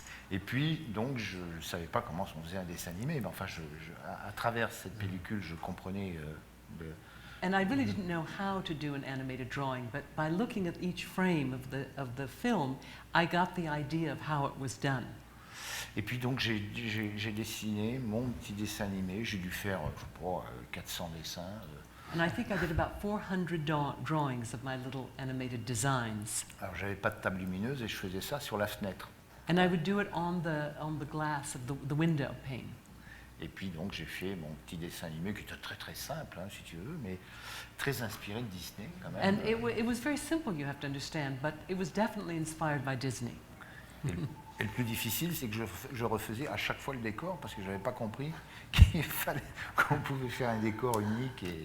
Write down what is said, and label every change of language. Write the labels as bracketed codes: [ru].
[fr] Et puis, donc, je ne savais pas comment on faisait un dessin animé, mais enfin, à travers cette pellicule, je comprenais [en] And I really didn't know how to do an animated drawing, but by looking at each frame of the film, I got the idea of how it was done. [fr] Et puis donc j'ai dessiné mon petit dessin animé, j'ai dû faire, je sais pas, 400 dessins. [en] And I think I did about 400 drawings of my little animated designs. [fr] Alors j'avais pas de table lumineuse et je faisais ça sur la fenêtre. [en] And I would do it on the glass of the window pane. [fr] Et puis donc j'ai fait mon petit dessin animé qui était très très simple, hein, si tu veux, mais très inspiré de Disney quand même. [en] And it was very simple, you have to understand, but it was definitely inspired by Disney. [fr] Et le plus difficile, c'est que je refaisais à chaque fois le décor parce que je n'avais pas compris qu'il fallait qu'on pouvait faire un décor unique.